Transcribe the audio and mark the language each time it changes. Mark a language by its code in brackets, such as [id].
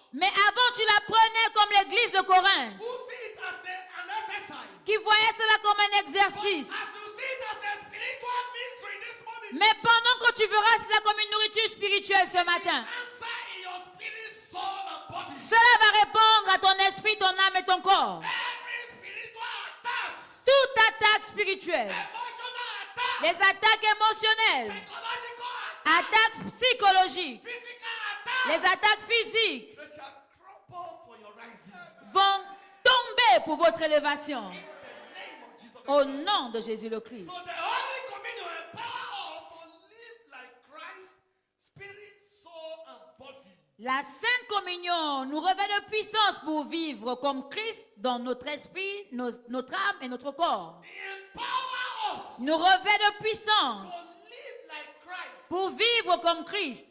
[fr] mais avant, tu la prenais comme l'église de Corinthe, [en] who see it as an exercise. [fr] qui voyait cela comme un exercice. [en] As you see it as a spiritual ministry this morning, [fr] Mais pendant que tu verras cela comme une nourriture spirituelle ce matin, [en] answer in your spirit, soul, and body. [fr] cela va répondre à ton esprit, ton âme et ton corps. [en] Every spiritual attack, [fr] Toute attaque spirituelle, [en] emotional attack, [fr] les attaques émotionnelles, [en] psychological attack, [fr] attaques psychologiques, [en] physical attack, [fr] les attaques physiques [en] they shall crumble for your rising. [fr] vont tomber pour votre élévation. [en] In the name of Jesus. [fr] Au nom de Jésus le Christ. [en] So the Holy Communion empower us to live like Christ, spirit, soul, and body. [fr] La Sainte Communion nous revêt de puissance pour vivre comme Christ dans notre esprit, notre âme et notre corps. [en] They empower us [fr] Nous revêt de puissance [en] to live like Christ, [fr] pour vivre comme Christ,